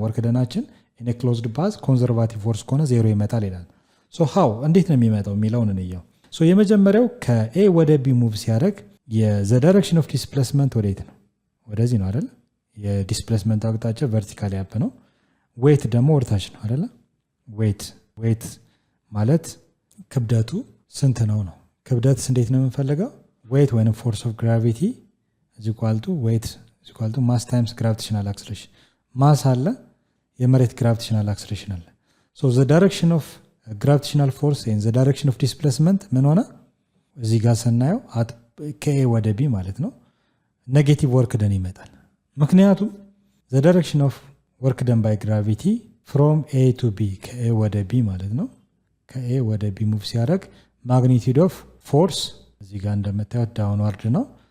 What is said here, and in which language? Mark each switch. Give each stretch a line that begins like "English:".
Amharic: ወርክ ደናችን in a closed path ኮንዘርቫቲቭ ፎርስ ከሆነ ዜሮ ይመጣል ይላል። ሶ ሃው እንዴት ነው የሚመጣው የሚለውን እንየው። ሶ የመጀመሪያው ከኤ ወደ ቢ ሙቭ ሲያደርግ
English: the direction of displacement
Amharic: ወዴት ነው? ወደዚህ ነው አይደል? የዲስፕሌስመንት አቅጣጫ ቨርቲካሊ አፕ ነው። ዌይት ደግሞ ወርታች ነው አይደል? ዌይት ማለት ክብደቱ ስንት ነው ነው። ክብደት እንዴት ነው የምንፈልገው?
English: ዌይት ወይም ፎርስ ኦፍ ግራቪቲ is equal to weight is equal to mass times gravitational acceleration።
Amharic: ማስ አለ፣ የመሬት
English: gravitational acceleration አለ። so the direction of gravitational force and the direction of displacement
Amharic: ምን ሆነ? እዚህ ጋር ስናየው ከኤ ወደ ቢ ማለት ነው ኔጌቲቭ ወርክ ደን ይመጣል። ምክንያቱም
English: the direction of work done by gravity from A to B
Amharic: ከኤ ወደ ቢ ማለት ነው። ከኤ ወደ ቢ ሙቭ ሲያደርግ ማግኒቲዩድ ኦፍ ፎርስ እዚህ ጋር እንደምታዩት ዳውንዋርድ ነው።